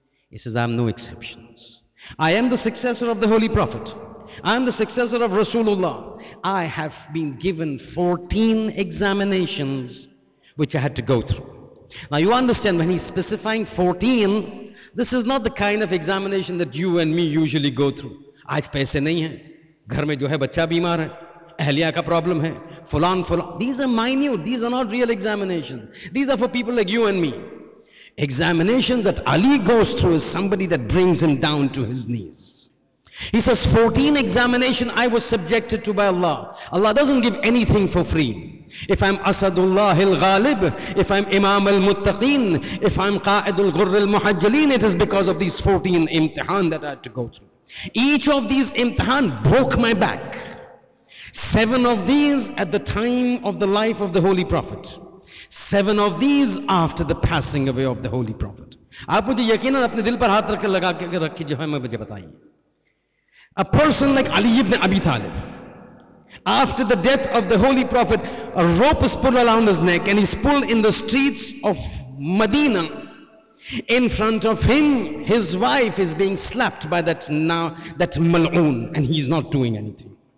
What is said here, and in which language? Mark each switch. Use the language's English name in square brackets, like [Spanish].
[English] He says, I am no exceptions. I am the successor of the Holy Prophet. I am the successor of Rasulullah. I have been given 14 examinations which I had to go through. Now you understand, when he's specifying 14, this is not the kind of examination that you and me usually go through. [Hindi] आज पैसे नहीं हैं, घर में जो है बच्चा बीमार है, अहलिया का प्रॉब्लम है, fulan. [English] These are minute. These are not real examinations. These are for people like you and me. Examinations that Ali goes through is somebody that brings him down to his knees. He says, 14 examination I was subjected to by Allah. Allah doesn't give anything for free. If I'm Asadullah al-Ghalib, if I'm Imam al-Muttaqeen, if I'm Qa'id al-Ghurr al-Muhajjalin, it is because of these 14 imtihan that I had to go through. Each of these imtihan broke my back. 7 of these at the time of the life of the Holy Prophet. 7 of these after the passing away of the Holy Prophet. [Hindi] आप मुझे यकीनन अपने दिल पर हाथ रख लगा के रखिए जो है मैं मुझे बताइए. [English] A person like Ali ibn Abi Talib, after the death of the Holy Prophet, a rope is pulled around his neck and he's pulled in the streets of Medina. In front of him, his wife is being slapped by that mal'oon, and he's not doing anything.